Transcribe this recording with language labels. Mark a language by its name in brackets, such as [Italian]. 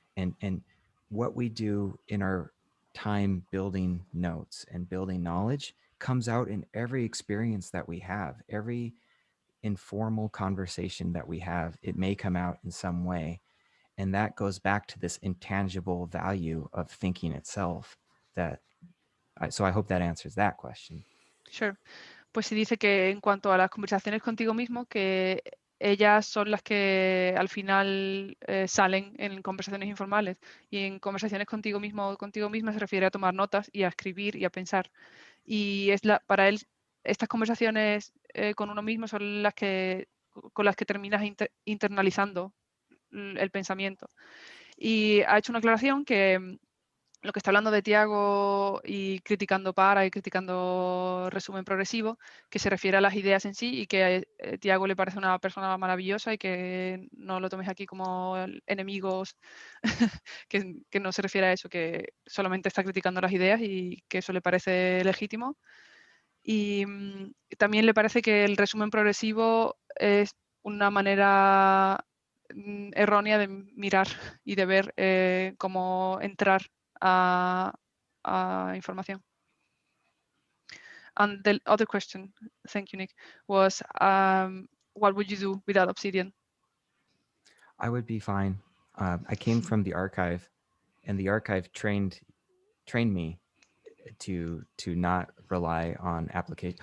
[English] And what we do in our time building notes and building knowledge comes out in every experience that we have, every informal conversation that we have. It may come out in some way. And that goes back to this intangible value of thinking itself. So I hope that answers that question. Sure. [Spanish] Pues sí dice que en cuanto a las conversaciones contigo mismo, que ellas son las que al final salen en conversaciones informales, y en conversaciones contigo mismo o contigo misma se refiere a tomar notas y a escribir y a pensar. Y para él estas conversaciones con uno mismo son las que con las que terminas internalizando el pensamiento. Y ha hecho una aclaración que lo que está hablando de Tiago y criticando para y criticando resumen progresivo, que se refiere a las ideas en sí, y que a Tiago le parece una persona maravillosa y que no lo tomes aquí como enemigos, que no se refiere a eso, que solamente está criticando las ideas y que eso le parece legítimo. Y también le parece que el resumen progresivo es una manera errónea de mirar y de ver cómo entrar a información. [English] And the other question, thank you, Nick, was what would you do without Obsidian? I would be fine. I came from the archive, and the archive trained me to not rely on application.